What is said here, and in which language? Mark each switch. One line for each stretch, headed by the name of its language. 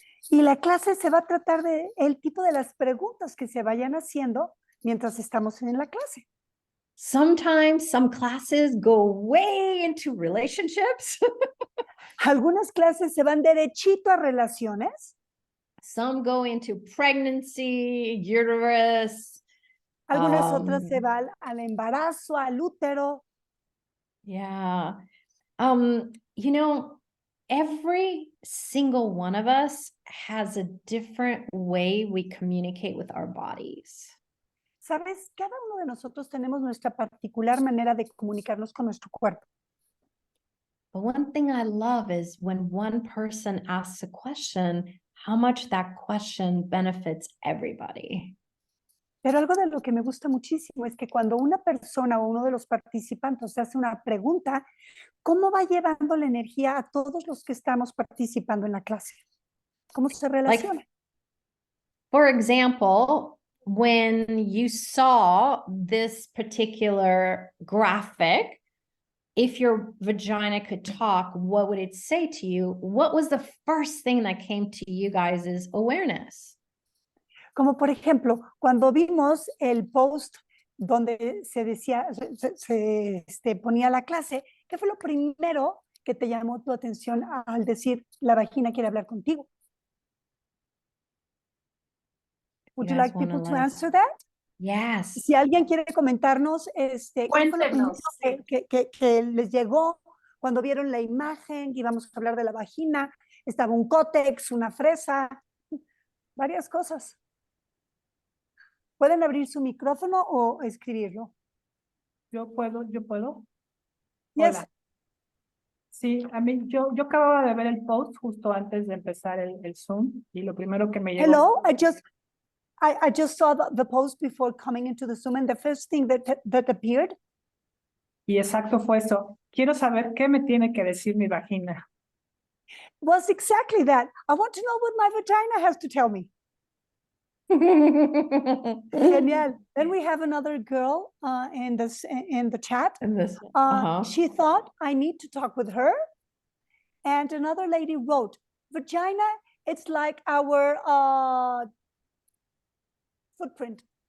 Spanish: Y la clase se va a tratar de el tipo de las preguntas que se vayan haciendo mientras estamos en la clase.
English: Sometimes some classes go way into relationships.
Spanish: Algunas clases se van derechito a relaciones.
English: Some go into pregnancy, uterus.
Spanish: Algunas otras se van al embarazo, al útero.
English: Yeah. You know, every single one of us has a different way we communicate with our bodies.
Spanish: ¿Sabes? Cada uno de nosotros tenemos nuestra particular manera de comunicarnos con nuestro cuerpo.
English: But one thing I love is when one person asks a question, how much that question benefits everybody.
Spanish: Pero algo de lo que me gusta muchísimo es que cuando una persona o uno de los participantes hace una pregunta, ¿cómo va llevando la energía a todos los que estamos participando en la clase? ¿Cómo se relaciona?
English: For example, when you saw this particular graphic, if your vagina could talk, what would it say to you? What was the first thing that came to you guys' awareness?
Spanish: Como por ejemplo, cuando vimos el post donde se decía, se ponía la clase, ¿qué fue lo primero que te llamó tu atención al decir la vagina quiere hablar contigo?
English: Would you like people to answer that? Yes.
Spanish: Si alguien quiere comentarnos, ¿qué fue lo primero que les llegó cuando vieron la imagen? Íbamos a hablar de la vagina, estaba un cótex, una fresa, varias cosas. ¿Pueden abrir su micrófono o escribirlo? Yo puedo.
English: Yes.
Spanish: Hola. Sí, a mí, yo acababa de ver el post justo antes de empezar el Zoom y lo primero que me llegó.
English: Hello, I just saw the post before coming into the Zoom, and the first thing that appeared
Spanish: Y exacto fue eso. Quiero saber qué me tiene que decir mi vagina.
English: was exactly that. I want to know what my vagina has to tell me. Genial. Then we have another girl in the chat. And this, She thought I need to talk with her. And another lady wrote, vagina, it's like our footprint.